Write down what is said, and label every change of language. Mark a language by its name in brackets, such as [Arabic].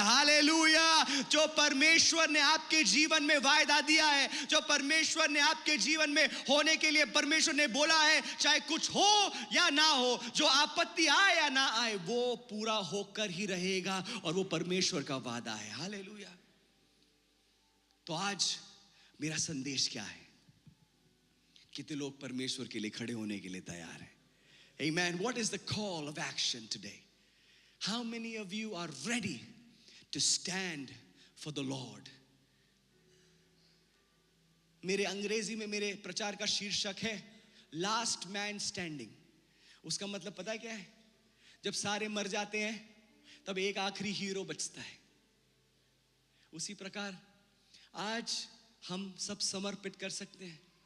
[Hindi] Hallelujah. जो परमेश्वर ने आपके जीवन में वायदा दिया है, जो परमेश्वर ने आपके जीवन में होने के लिए परमेश्वर ने बोला है, चाहे कुछ हो या ना हो, जो आपत्ति आए या ना आए, वो पूरा होकर ही रहेगा और वो परमेश्वर का वादा है। हालेलुया। तो आज मेरा संदेश क्या है? कितने लोग परमेश्वर के लिए खड़े होने के लिए तैयार हैं? [English] Amen. What is the call of action today? How many of you are ready to stand for the Lord? [Hindi] मेरे अंग्रेजी में मेरे प्रचार का शीर्षक है लास्ट मैन स्टैंडिंग। उसका मतलब पता है क्या है? जब सारे मर जाते हैं तब एक आखिरी हीरो बचता है। उसी प्रकार आज हम सब समर्पित कर सकते हैं।